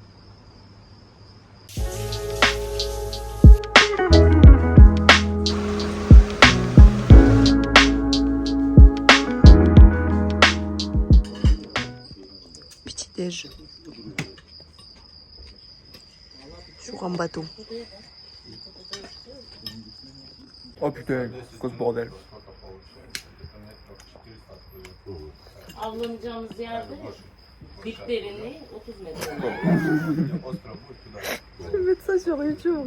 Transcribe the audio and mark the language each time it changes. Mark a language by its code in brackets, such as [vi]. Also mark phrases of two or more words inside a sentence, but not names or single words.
[fr] Petit déj. Sur un bateau. Oh putain, quoi ce bordel. [tr] Avlanacağımız yerde dip derinliği 30 metre. [fr] Je vais mettre ça sur YouTube.